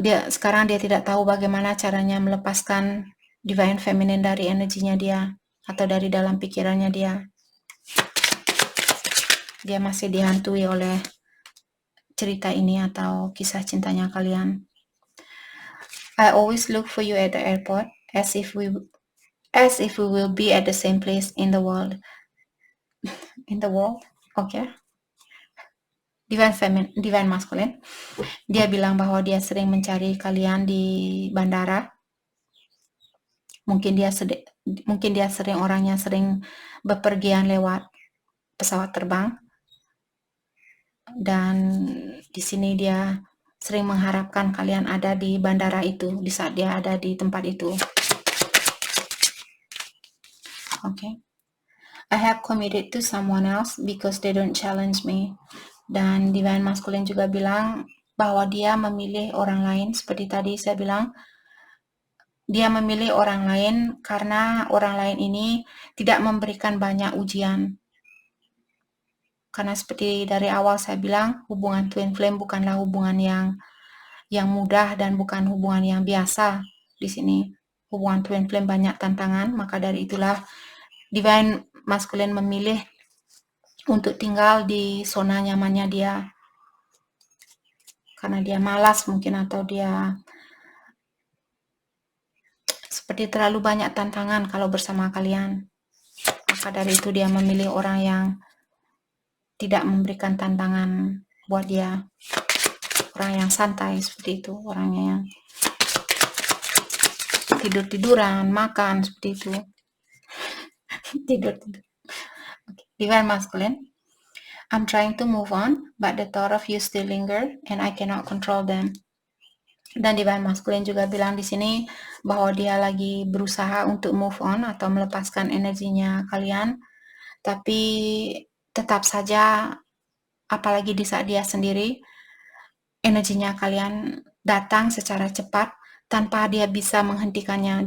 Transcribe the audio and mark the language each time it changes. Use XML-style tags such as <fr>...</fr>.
<id>Sekarang dia tidak tahu bagaimana caranya melepaskan divine feminine dari energinya dia atau dari dalam pikirannya dia. Dia masih dihantui oleh cerita ini atau kisah cintanya kalian.</id> <en>I always look for you at the airport as if we will be at the same place in the world. Okay. Divine masculine.</en> <id>Dia bilang bahwa dia sering mencari kalian di bandara. Mungkin dia sering orangnya sering bepergian lewat pesawat terbang. Dan di sini dia sering mengharapkan kalian ada di bandara itu di saat dia ada di tempat itu. Okay.</id> <en>I have committed to someone else because they don't challenge me.</en> <id>Dan divine masculine juga bilang bahwa dia memilih orang lain, seperti tadi saya bilang, dia memilih orang lain karena orang lain ini tidak memberikan banyak ujian. Karena seperti dari awal saya bilang, hubungan twin flame bukanlah hubungan yang mudah dan bukan hubungan yang biasa di sini. Hubungan twin flame banyak tantangan, maka dari itulah divine masculine memilih untuk tinggal di zona nyamannya dia. Karena dia malas mungkin atau dia seperti terlalu banyak tantangan kalau bersama kalian. Maka dari itu dia memilih orang yang tidak memberikan tantangan buat dia. Orang yang santai seperti itu, orangnya yang tidur-tiduran, makan seperti itu. Tidur-tidur. Okay. Divine masculine.</id> <en>I'm trying to move on, but the thought of you still linger and I cannot control them.</en> <id>Dan divine masculine juga bilang di sini bahwa dia lagi berusaha untuk move on atau melepaskan energinya kalian, tapi tetap saja apalagi di saat dia sendiri, energinya kalian datang secara cepat tanpa dia bisa menghentikannya.</id>